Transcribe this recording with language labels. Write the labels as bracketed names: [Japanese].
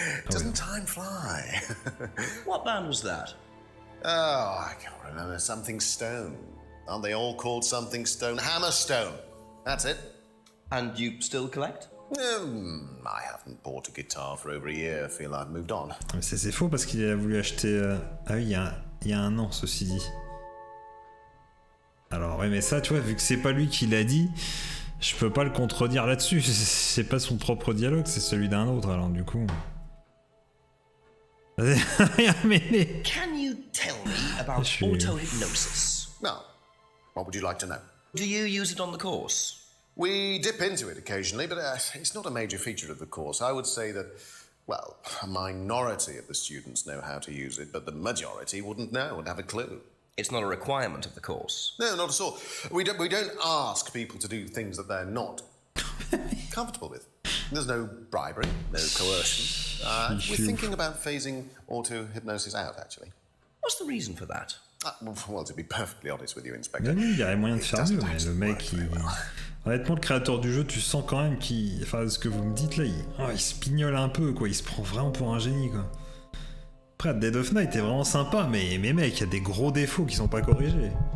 [English] Doesn't time fly? What band was that? Oh, I can't remember. Something Stone. Aren't they all called something Stone? Hammerstone. That's it. And you still collect? I haven't bought a guitar for over a year. I feel I've moved on. [French] Mais c'est faux parce qu'il a voulu acheter... Ah oui, il y a un an, ceci dit. Alors, oui, mais ça, tu vois, vu que c'est pas lui qui l'a dit, je peux pas le contredire là-dessus. C'est pas son propre dialogue, c'est celui d'un autre, alors du coup... mais... [English] Can you tell me about auto-hypnosis? No. What would you like to know? Do you use it on the course? We dip into it occasionally, but it's not a major feature of the course. I would say that, well, a minority of the students know how to use it, but the majority wouldn't know and have a clue. It's not a requirement of the course. No, not at all. We don't ask people to do things that they're not comfortable with. There's no bribery, no coercion. We're thinking about phasing auto-hypnosis out, actually. What's the reason for that? Well, to be perfectly honest with you, Inspector... [French] Il y aurait moyen de faire mieux, mais le mec, honnêtement, le créateur du jeu, tu sens quand même qu'il... Enfin, ce que vous me dites là, il se pignole un peu, quoi. Il se prend vraiment pour un génie, quoi. Après, Dead of Night est vraiment sympa, mais mec, il y a des gros défauts qui sont pas corrigés.